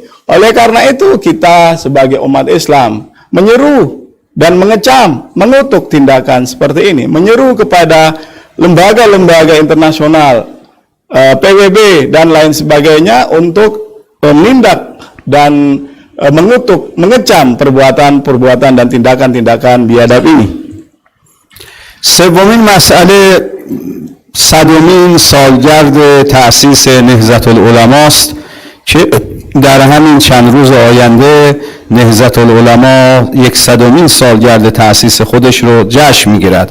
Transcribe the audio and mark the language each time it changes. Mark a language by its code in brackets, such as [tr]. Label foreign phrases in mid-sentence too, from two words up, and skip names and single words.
[id] Oleh karena itu, kita sebagai umat Islam menyeru dan mengecam, mengutuk tindakan seperti ini, menyeru kepada lembaga-lembaga internasional, PBB dan lain sebagainya untuk menindak dan mengutuk, mengecam perbuatan-perbuatan dan tindakan-tindakan biadab ini. [fa] سومین مسئله 100مین سالگرد تأسیس نهضت العلما است که در همین چند روز آینده نهضت العلما 100مین سالگرد تأسیس خودش رو جشن میگیرد.